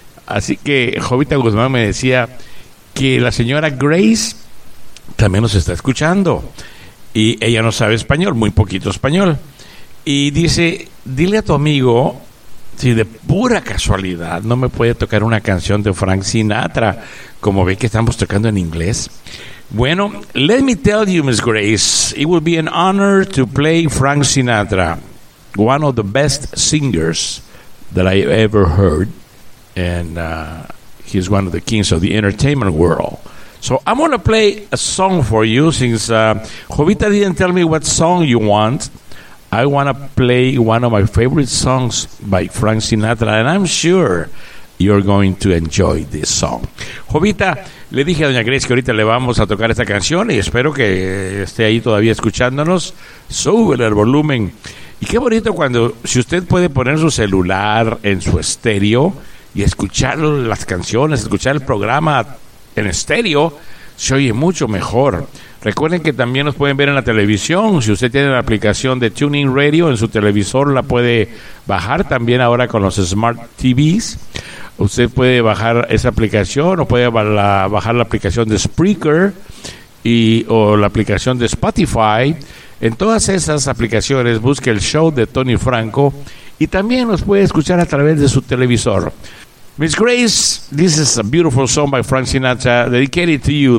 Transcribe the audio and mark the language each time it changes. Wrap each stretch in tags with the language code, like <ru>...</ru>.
<es>Así que Jovita Guzmán me decía que la señora Grace también nos está escuchando. Y ella no sabe español, muy poquito español. Y dice: dile a tu amigo si de pura casualidad no me puede tocar una canción de Frank Sinatra, como ve que estamos tocando en inglés.</es> <en>Bueno, let me tell you, Miss Grace, it would be an honor to play Frank Sinatra, one of the best singers that I ever heard, and he's one of the kings of the entertainment world. So I'm going to play a song for you, since Jovita didn't tell me what song you want. I want to play one of my favorite songs by Frank Sinatra, and I'm sure you're going to enjoy this song.</en> <es>Jovita, le dije a Doña Grace que ahorita le vamos a tocar esta canción y espero que esté ahí todavía escuchándonos. Sube el volumen. Y qué bonito cuando, si usted puede poner su celular en su estéreo y escuchar las canciones, escuchar el programa en estéreo, se oye mucho mejor. Recuerden que también nos pueden ver en la televisión. Si usted tiene la aplicación de Tuning Radio en su televisor, la puede bajar también ahora con los Smart TVs. Usted puede bajar esa aplicación o puede bajar la aplicación de Spreaker y o la aplicación de Spotify. En todas esas aplicaciones busque el show de Tony Franco y también nos puede escuchar a través de su televisor.</es> <en>Miss Grace, this is a beautiful song by Frank Sinatra dedicated to you.</en>